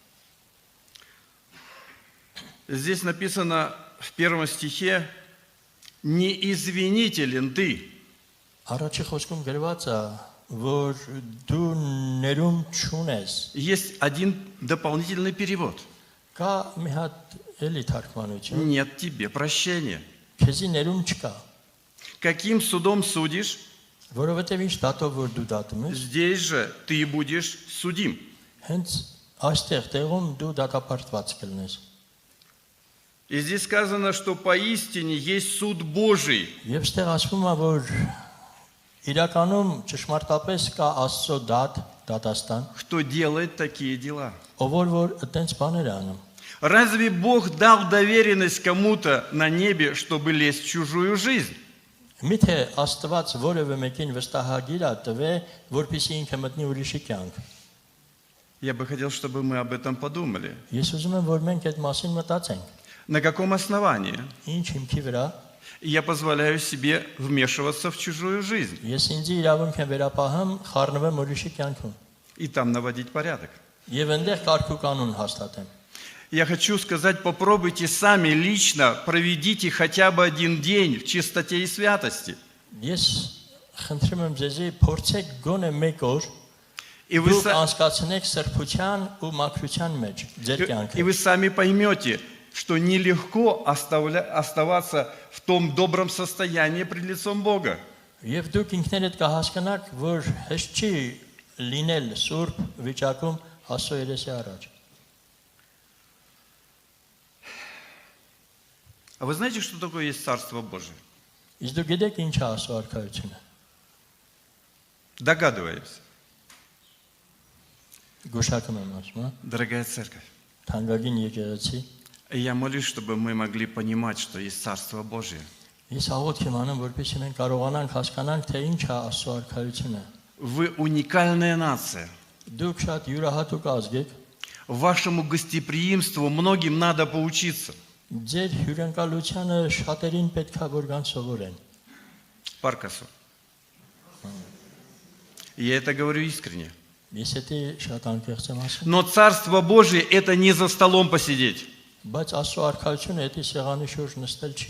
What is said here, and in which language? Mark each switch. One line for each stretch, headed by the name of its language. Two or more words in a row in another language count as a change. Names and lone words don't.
Russian: Здесь написано в 1 стихе: «Не извинителен ты».
Armenian: Առաջի խոսքում գրված է, որ դու ներում չունես։
Russian: Есть один дополнительный перевод.
Armenian: Կա մի հատ էլի թարգմանություն։
Russian: Нет тебе прощения.
Armenian: Քեզի ներում չկա,
Russian: Каким судом судишь,
Armenian: որովհետև ինչ դատով որ դու դատում ես,
Russian: здесь же ты будешь судим.
Armenian: հենց այստեղ տեղում դու դատապարտված կլինես։
Russian: И здесь сказано, что поистине есть суд Божий.
Armenian: Եվ ստեղ ասվում է, որ իրականում ճշմարտապես կա Աստծո դատաստան,
Russian: Кто делает такие дела?
Armenian: ով որ այդպես բաներ է անում։
Russian: Разве Бог дал доверенность кому-то на небе, чтобы лезть в чужую жизнь?
Armenian: Միթե Աստված որևէ մեկին վստահագիր է տվե, որպեսզի ինքը մտնի ուրիշի կյանք։
Russian: Я бы хотел, чтобы мы об этом подумали.
Armenian: Ես ուզում եմ, որ մենք այդ մասին մտածենք։
Russian: На каком основании
Armenian: Ինչ հիմքի վրա
Russian: я позволяю себе вмешиваться в чужую жизнь
Armenian: ես ինձ իրավունք եմ վերապահում խառնվեմ ուրիշի կյանքում
Russian: и там наводить порядок?
Armenian: եւ այնտեղ կարգ ու կանոն հաստատեմ։
Russian: Я хочу сказать, попробуйте сами лично, проведите хотя бы один день в чистоте и святости.
Armenian: Ես խնդրում եմ ձեզի փորձեք գոնե մեկ օր
Russian: И вы,
Armenian: դուք անցկացնեք սրբության ու մաքրության մեջ ձեր
Russian: и
Armenian: կյանքը։
Russian: вы сами поймете, что нелегко оставаться в том добром состоянии пред лицом Бога.
Armenian: Եվ դուք ինքներդ կհասկանաք, որ հեշտ չի լինել սուրբ վիճակում Աստծո երեսի առաջ։
Russian: А вы знаете, что такое есть Царство Божие?
Armenian: Իսկ դուք գիտեք ինչ է Աստծո արքայությունը։
Russian: Догадываемся,
Armenian: Գուշակում եմ ասում,
Russian: дорогая церковь.
Armenian: թանկագին եկեղեցի։
Russian: И я молюсь, чтобы мы могли понимать, что есть Царство Божие.
Armenian: Ես աղոթք եմ անում, որպեսզի մենք կարողանանք հասկանանք, թե ինչ է Աստծո արքայությունը։
Russian: Вы уникальная нация.
Armenian: Դուք շատ յուրահատուկ ազգ եք,
Russian: Вашему гостеприимству многим надо поучиться.
Armenian: Ձեր հյուրընկալությանը շատերին պետքա որ կան սովորեն։
Russian: Паркасу. Я это говорю искренне.
Armenian: Ես էդի շատ անկեղծ եմ ասում։
Russian: Но Царство Божие это не за столом посидеть.
Armenian: Բայց Աստծո արքայությունը էդի սեղանի շուրջ նստել չի։